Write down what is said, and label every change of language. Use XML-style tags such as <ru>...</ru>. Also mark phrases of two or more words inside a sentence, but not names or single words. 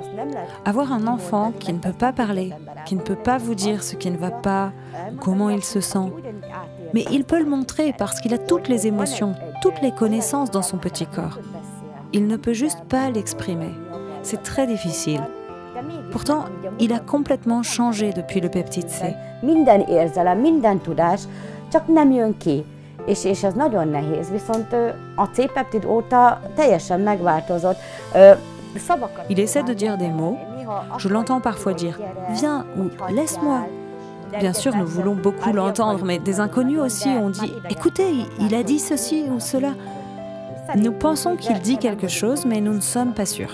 <fr>Avoir un enfant qui ne peut pas parler, qui ne peut pas vous dire ce qui ne va pas, comment il se sent. Mais il peut le montrer parce qu'il a toutes les émotions, toutes les connaissances dans son petit corps. Il ne peut juste pas l'exprimer. C'est très difficile. Pourtant, il a complètement changé depuis le peptide C.</fr> <hu>És ez nagyon nehéz, viszont a C-peptid óta teljesen megváltozott.</hu> <fr>Il essaie de dire des mots. Je l'entends parfois dire « Viens » ou « Laisse-moi ». Bien sûr, nous voulons beaucoup l'entendre, mais des inconnus aussi ont dit « Écoutez, il a dit ceci ou cela ». Nous pensons qu'il dit quelque chose, mais nous ne sommes pas sûrs.</fr>